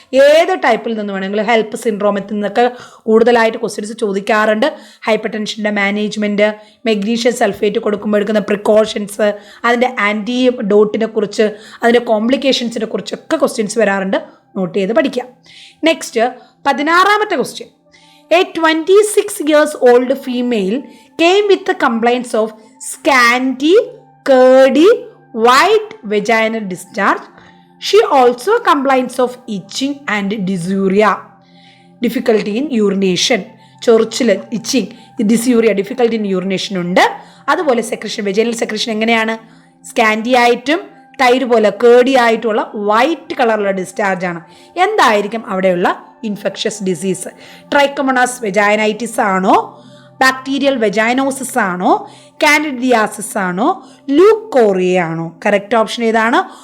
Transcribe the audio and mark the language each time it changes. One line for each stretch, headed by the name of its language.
Malayalam: ഏത് ടൈപ്പിൽ നിന്ന് വേണമെങ്കിലും ഹെൽപ്പ് സിൻഡ്രോമത്തിൽ നിന്നൊക്കെ കൂടുതലായിട്ട് ക്വസ്റ്റ്യൻസ് ചോദിക്കാറുണ്ട്. ഹൈപ്പർ ടെൻഷൻ്റെ മാനേജ്മെൻറ്റ്, മെഗ്നീഷ്യം സൾഫേറ്റ് കൊടുക്കുമ്പോൾ എടുക്കുന്ന പ്രിക്കോഷൻസ്, അതിൻ്റെ ആൻറ്റിഡോട്ടിനെ കുറിച്ച്, അതിൻ്റെ കോംപ്ലിക്കേഷൻസിനെ കുറിച്ചൊക്കെ ക്വസ്റ്റ്യൻസ് വരാറുണ്ട്. നോട്ട് ചെയ്ത് പഠിക്കാം. Next 16ാമത്തെ question.
English: A 26 years old female came with the complaints of scanty, curdy, white vaginal discharge. She also complains of itching and dysuria, difficulty in urination.
Malayalam: ചൊറിച്ചിൽ, ഇച്ചിങ്, ഡിസ്യൂറിയ,
English: difficulty in urination
Malayalam: ഉണ്ട്. അതുപോലെ secretion, vaginal secretion എങ്ങനെയാണ്, scanty ആയിട്ടും തൈര് പോലെ കേടി ആയിട്ടുള്ള white കളറുള്ള discharge ആണ്. എന്തായിരിക്കും അവിടെയുള്ള ഇൻഫെക്ഷ്യസ് ഡിസീസ്? ട്രൈക്കോമോണാസ് വെജൈനൈറ്റിസ് ആണോ, ബാക്ടീരിയൽ വെജൈനോസിസ് ആണോ, കാൻഡിഡിയാസിസ് ആണോ, ലൂക്കോറിയ ആണോ? കറക്റ്റ് ഓപ്ഷൻ ഏതാണ്?